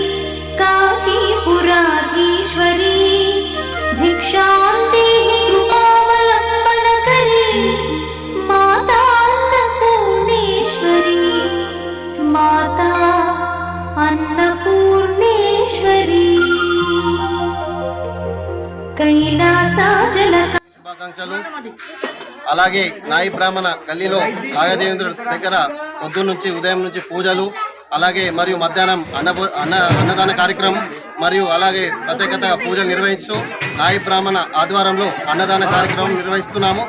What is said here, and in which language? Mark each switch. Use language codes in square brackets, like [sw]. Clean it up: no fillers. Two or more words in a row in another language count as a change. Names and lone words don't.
[sa] काशीपुराधीश्वरी भिक्षां देहि कृपावलम्बनकरी माता अन्नपूर्णेश्वरी माता अन्नपूर्णेश्वरी कैलासाचल [te] శుభాకాంక్షలు. అలాగే నాయి బ్రాహ్మణ గల్లీలో నాగదేవేంద్రుడి దగ్గర ఉదయం నుంచి పూజలు, అలాగే మరియు మధ్యాహ్నం అన్నదాన కార్యక్రమం మరియు అలాగే ప్రత్యేకత పూజలు నిర్వహించు నాయి బ్రాహ్మణ ఆధ్వర్యంలో అన్నదాన కార్యక్రమం నిర్వహిస్తున్నాము.